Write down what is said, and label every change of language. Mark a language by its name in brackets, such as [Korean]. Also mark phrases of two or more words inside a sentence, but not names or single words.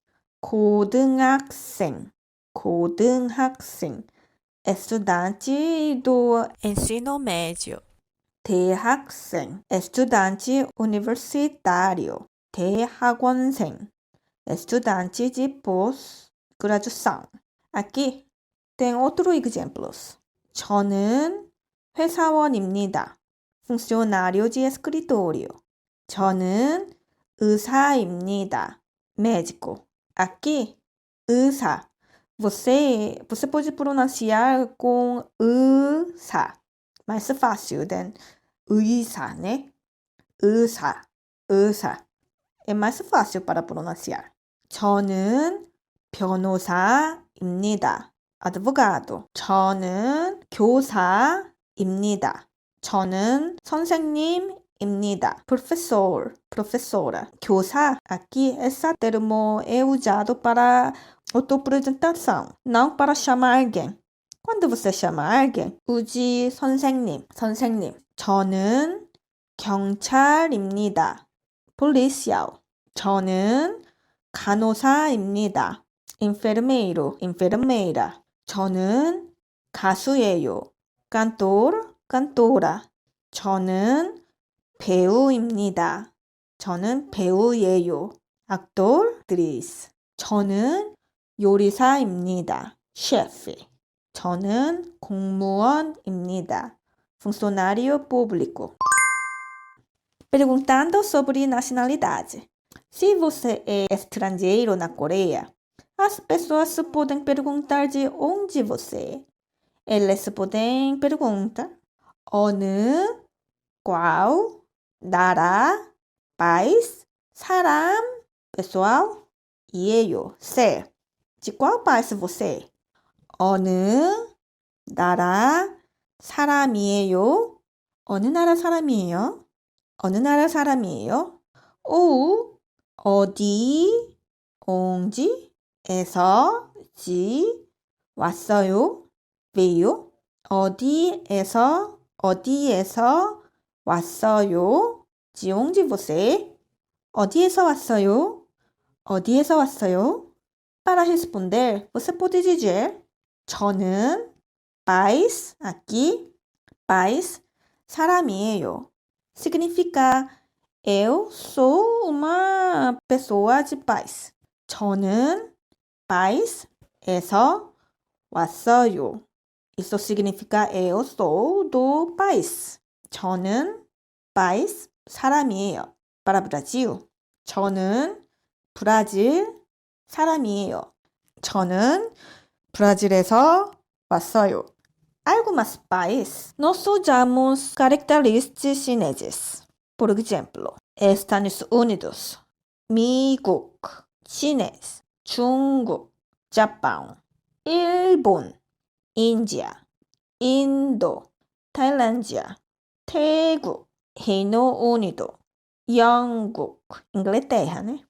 [Portuguese] 고등학생, estudante do ensino médio. 대학생, estudante universitário. 대학원생, estudante de pós-graduação. Aqui tem outros exemplos. [Korean] 저는 회사원입니다. [Portuguese] funcionário de escritório. [Korean] 저는 의사입니다. [Portuguese] médico. Aqui, 의사. Você pode pronunciar com 의사. Mais fácil than 의사, né? [Korean] 의사. [Portuguese] É mais fácil para pronunciar. [Korean] 저는 변호사입니다. advogado. 저는 교사입니다. 저는 선생님입니다. [Portuguese] professora. 교사. Aqui, esse termo é usado para autoapresentação, não para chamar alguém. Quando você chama alguém, use 선생님. [Korean] 저는 경찰입니다. policial. 저는 간호사입니다. [Portuguese] enfermeira. [Korean] 저는 가수예요. cantora. 저는 배우입니다. 저는 배우예요. actriz. 저는 요리사입니다. chefe. 저는 공무원입니다. [Portuguese] funcionário público. Perguntando sobre nacionalidade. Se você é estrangeiro na Coreia, as pessoas podem perguntar de onde você é. Eles podem perguntar 어느, qual, 나라, país, 사람, pessoal, 이에요, ser. De qual país você é? [Korean] 어느 나라 사람이에요? 어느 나라 사람이에요? ou 어디, onde,에서, 왔어요, veio. 어디에서 왔어요? [Portuguese] De onde você? [Korean] 어디에서 왔어요? [Portuguese] Para responder, você pode dizer 저는 país, aqui, país, 사람이에요. Significa eu sou uma pessoa de país. [Korean] 저는 país에서 왔어요. [Portuguese] Isso significa eu sou do país. [Korean] 저는 país 사람이에요. [Portuguese] Para Brasil, [Korean] 저는 브라질 사람이에요. 저는 브라질에서 왔어요. [Portuguese] Algumas países nós usamos características chineses. Por exemplo, Estados Unidos, 미국, chinês, 중국, Japão, 일본, Índia, Indo, Tailândia, 태국, Reino Unido, 영국, Inglaterra, né?